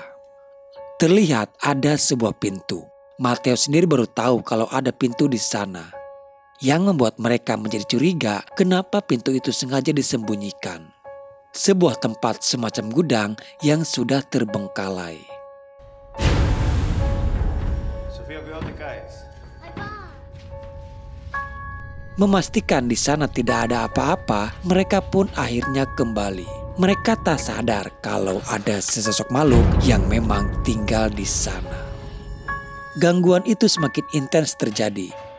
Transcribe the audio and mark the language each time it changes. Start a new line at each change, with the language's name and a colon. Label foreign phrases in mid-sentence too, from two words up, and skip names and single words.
Indonesian: Terlihat ada sebuah pintu. Matteo sendiri baru tahu kalau ada pintu di sana. Yang membuat mereka menjadi curiga kenapa pintu itu sengaja disembunyikan. Sebuah tempat semacam gudang yang sudah terbengkalai.
Spanish: Sofía, cuidado te caes.
Indonesian: Memastikan di sana tidak ada apa-apa, mereka pun akhirnya kembali. Mereka tak sadar kalau ada sesosok makhluk yang memang tinggal di sana. Gangguan itu semakin intens terjadi.